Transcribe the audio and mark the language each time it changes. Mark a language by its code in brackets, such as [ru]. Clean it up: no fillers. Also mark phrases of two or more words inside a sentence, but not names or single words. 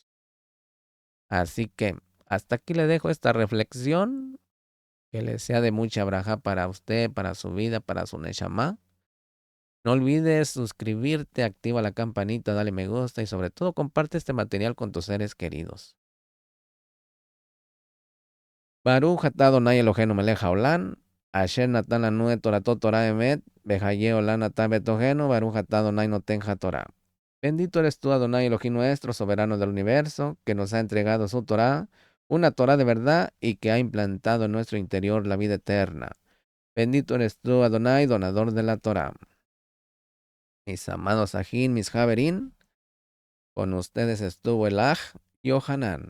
[es] Así que hasta aquí le dejo esta reflexión. Que le sea de mucha braja para usted, para su vida, para su neshama. No olvides suscribirte, activa la campanita, dale me gusta y sobre todo comparte este material con tus seres queridos. [he] ברוך אתה אדוני אלוהינו מלך העולם אשר נתן לנו את תורתו תורת אמת וחיי עולם נטע בתוכנו ברוך אתה אדוני נותן התורה. [es] Bendito eres tú, Adonai Elohim nuestro, soberano del universo, que nos ha entregado su Torah, una Torah de verdad y que ha implantado en nuestro interior la vida eterna. Bendito eres tú, Adonai, donador de la Torah. Mis amados Ajín, mis Javerín, con ustedes estuvo el Aj Yohanan.